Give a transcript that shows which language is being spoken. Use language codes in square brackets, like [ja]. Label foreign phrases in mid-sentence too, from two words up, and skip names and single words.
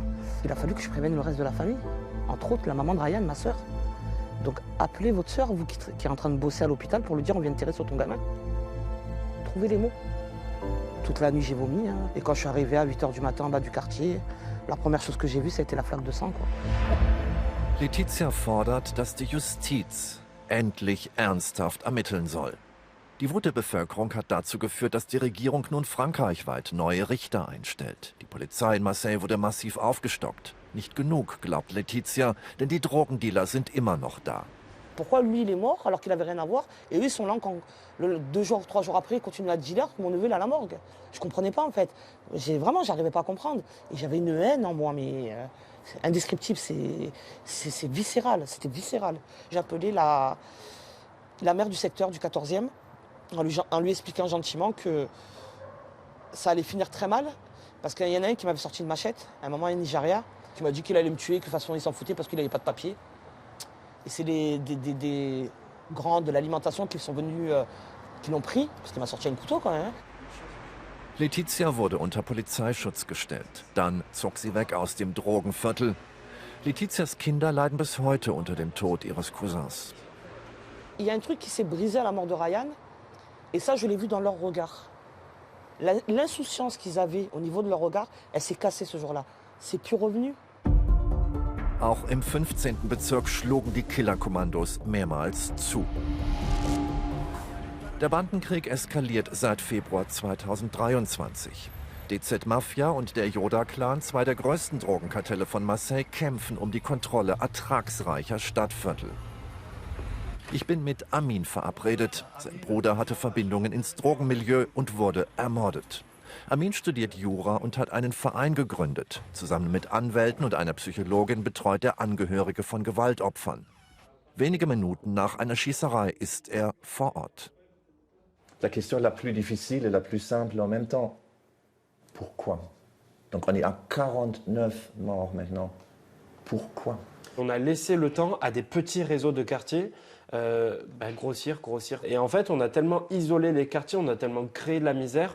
[fr] Il a fallu que je prévienne le reste de la famille, entre autres la maman de Ryan, ma sœur. Donc appelez votre sœur, vous qui est en train de bosser à l'hôpital, pour lui dire on vient de tirer sur ton gamin. Trouvez les mots. Toute la nuit j'ai vomi, hein. Et quand je suis arrivé à 8h du matin en bas du quartier, la première chose que j'ai vue, c'était la flaque de sang, quoi. [de] Letizia fordert, dass die Justiz endlich ernsthaft ermitteln soll. Die Wut der Bevölkerung hat dazu geführt, dass die Regierung nun frankreichweit neue Richter einstellt. Die Polizei in Marseille wurde massiv aufgestockt. Nicht genug, glaubt Letizia, denn die Drogendealer sind immer noch da. [fr] Pourquoi lui il est mort alors qu'il n'avait rien à voir et eux ils sont là quand 2 jours, 3 jours après ils continuent à dealer, mon neveu il est à la morgue. Je comprenais pas en fait. J'arrivais pas à comprendre. Et j'avais une haine en moi mais indescriptible, c'est viscéral, c'était viscéral. J'ai appelé la maire du secteur du 14e en lui expliquant gentiment que ça allait finir très mal parce qu'il y en a un qui m'avait sorti une machette, à un moment un Nigeria, qui m'a dit qu'il allait me tuer, que de toute façon il s'en foutait parce qu'il n'avait pas de papier. Et c'est des grands de l'alimentation qui sont venus, qui l'ont pris, parce qu'il m'a sorti un couteau quand même. [de] Letizia wurde unter Polizeischutz gestellt. Dann zog sie weg aus dem Drogenviertel. Letizias Kinder leiden bis heute unter dem Tod ihres Cousins. [fr] Il y a un truc qui s'est brisé à la mort de Ryan, et ça je l'ai vu dans leur regard. L'insouciance qu'ils avaient au niveau de leur regard, elle s'est cassée ce jour-là. C'est plus revenu. [de] Auch im 15. Bezirk schlugen die Killerkommandos mehrmals zu. Der Bandenkrieg eskaliert seit Februar 2023. DZ Mafia und der Yoda-Clan, 2 der größten Drogenkartelle von Marseille, kämpfen um die Kontrolle ertragsreicher Stadtviertel. Ich bin mit Amin verabredet. Sein Bruder hatte Verbindungen ins Drogenmilieu und wurde ermordet. Amin studiert Jura und hat einen Verein gegründet. Zusammen mit Anwälten und einer Psychologin betreut er Angehörige von Gewaltopfern. Wenige Minuten nach einer Schießerei ist er vor Ort. [fr] La question la plus difficile et la plus simple en même temps. Pourquoi? Donc on est à 49 morts maintenant. Pourquoi? On a laissé le temps à des petits réseaux de quartier Grossir. Et en fait, on a tellement isolé les quartiers, on a tellement créé de la misère.